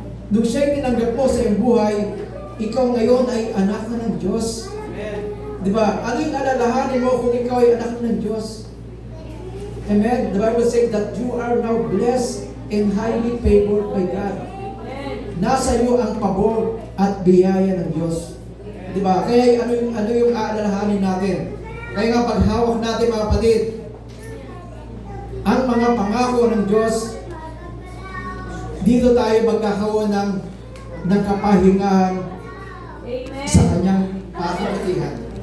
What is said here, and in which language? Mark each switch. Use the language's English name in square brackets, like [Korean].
[Filipino] Nung siya'y tinanggap mo sa iyong buhay, ikaw ngayon ay anak na ng Diyos. Di ba? Ano yung alalahanin mo kung ikaw ay anak na ng Diyos? Amen? [English] The Bible says that you are now blessed and highly favored by God. [Filipino] Nasa iyo ang pabor at biyaya ng Diyos. Di ba? Kaya ano yung aalalahanin natin? Kaya nga paghawak natin mga kapatid, ang mga pangako ng Diyos, dito tayo magkakaroon ng kapahingahan sa kanyang kabutihan.